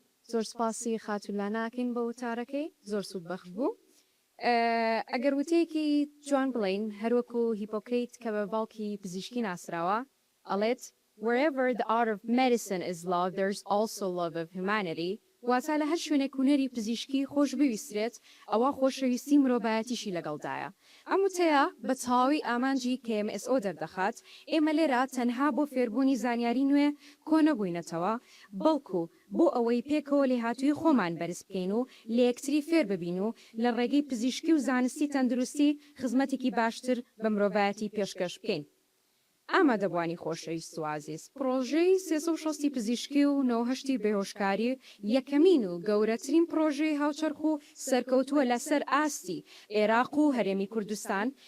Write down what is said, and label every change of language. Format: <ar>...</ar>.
<ckb>زۆر سپاسی خاتولا ناکەین بە وتارەکەی زۆر سوودبەخت بوو. ئەگەر وتەیەکی جوان بڵین هەروەکو هیپۆکریت کە بە باڵکی پزیشکی ناسراوە ئەڵێت</ckb> <en>wherever the art of medicine is loved, there's also love of humanity.</en> <ckb>واتە لە هەر شوێنێک هونەری پزیشکی خۆش بویسترێت ئەوە خۆشەویستی مرۆڤایەتیشی لەگەڵدایە. ئەم وتەیە بە تەواوی ئامانجی K.M.S.O دەردەخات. ئێمە لێرە تەنها بۆ فێربوونی زانیاری نوێ کۆ نەبووینەتەوە، بەڵکو بۆ ئەوەی پێکەوە لێهاتووی خۆمان بەرز بکەین و لە یەکتری فێر ببین و لە ڕێگەی پزیشکی و زانستی تەندروستی خزمەتێکی باشتر بە مرۆڤایەتی پێشکەش بکەین. ئامادەبوانی خۆشەویست و عازیز، پرۆژەی 360 پزیشکی و 9 بێهۆشکاری یەکەمین و گەورەترین پرۆژەی هاوچەرخ و سەرکەوتووە لەسەر ئاستی عێراق و هەرێمی کوردستان</ckb>